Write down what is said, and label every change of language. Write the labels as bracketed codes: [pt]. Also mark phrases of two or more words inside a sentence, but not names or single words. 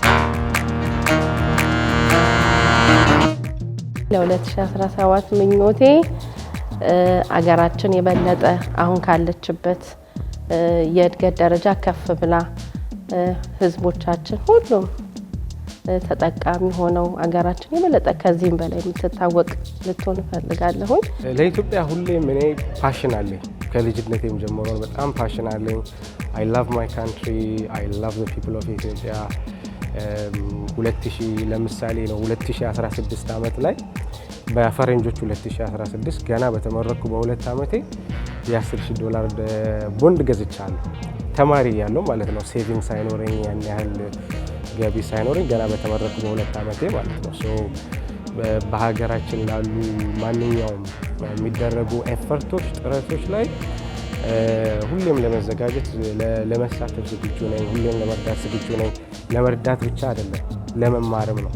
[am] ለ2017 ምኞቴ አገራችን የበለጠ አሁን ካለችበት የእድገት ደረጃ ከፍ ብላ ህዝቦቻችን ሁሉም ተጠቃሚ ሆነው አገራችን የበለጠ ከዚህም በላይ የምትታወቅ ልትሆን እፈልጋለሁ። ለኢትዮጵያ ሁሌም እኔ ፓሽን አለኝ። ከልጅነቴም ጀምሮ በጣም ፓሽን አለኝ። [en] I love my country, I love the people of Ethiopia. [am] 2000 ለምሳሌ ነው 2016 ዓመት ላይ በፈረንጆቹ 2016 ገና በተመረኩ በሁለት ዓመቴ $10,000 ቦንድ ገዝቻለሁ። ተማሪ ያለው ማለት ነው። ሴቪንግ ሳይኖረኝ ያን ያህል ገቢ ሳይኖረኝ ገና በተመረኩ በሁለት ዓመቴ ማለት ነው። ሶ በሀገራችን ላሉ ማንኛውም የሚደረጉ ኤፈርቶች ጥረቶች ላይ ሁሌም ለመዘጋጀት ለመሳተፍ ዝግጁ ነኝ። ሁሌም ለመርዳት ዝግጁ ነኝ። ለመርዳት ብቻ አይደለም ለመማርም ነው።